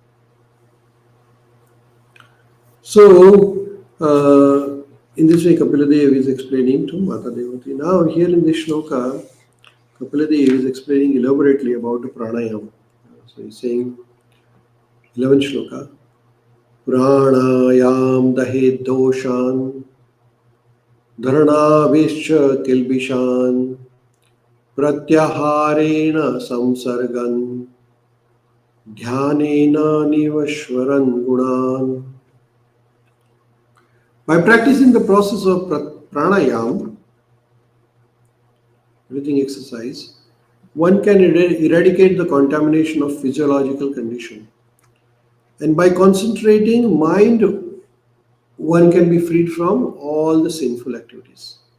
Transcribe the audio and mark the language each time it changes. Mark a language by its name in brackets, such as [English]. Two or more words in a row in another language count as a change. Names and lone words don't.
[English] So, in this way, Kapiladev is explaining to Mata Devati. Now, here in this shloka, Kapiladev is explaining elaborately about the pranayama. So, he's saying, 11th shloka, [Sanskrit] Prānāyāma dahe doshan, dharana kilbishan, pratyaharena samsargan, dhyanena nivashwaran gunan. [English] By practicing the process of pranayama, breathing exercise, one can eradicate the contamination of physiological condition. And by concentrating mind, one can be freed from all the sinful activities.